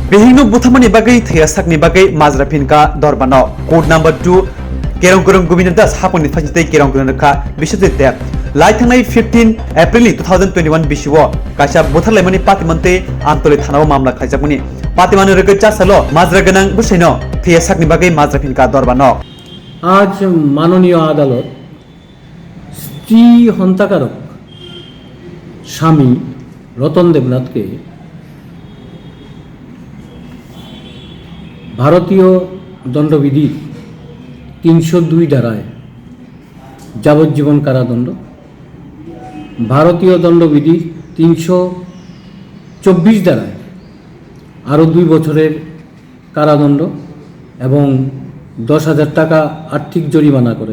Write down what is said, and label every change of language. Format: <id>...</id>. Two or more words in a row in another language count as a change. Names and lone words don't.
<trp>Bihikno Butharmani Bagwi Thwiyasakni Bagwi Majra Phinkha Dorbanok</trp> <en>Code number</en> <trp>2 Kerong Kerong Gubinur Das Haponi Fajite Kerong Kerong Ka Bishatite Lai Thangnai 15 April 2021 Bishiwo Kaisa Butharlaimani Patimante Antole Thanao Mamla Khaijakmani Patimani Rekcha Salo Majra Ganang Busaino Thwiyasakni Bagwi Majra Phinkha Dorbanok</trp> <bn>আজ মাননীয় আদালত স্ত্রী হত্যাকারক স্বামী রতন দেবনাথকে ভারতীয় দণ্ডবিধির ৩০২ ধারায় যাবজ্জীবন কারাদণ্ড, ভারতীয় দণ্ডবিধির ৩২৪ ধারায় আরও ২ বছরের কারাদণ্ড এবং ১০,০০০ টাকা আর্থিক জরিমানা করেন।</bn>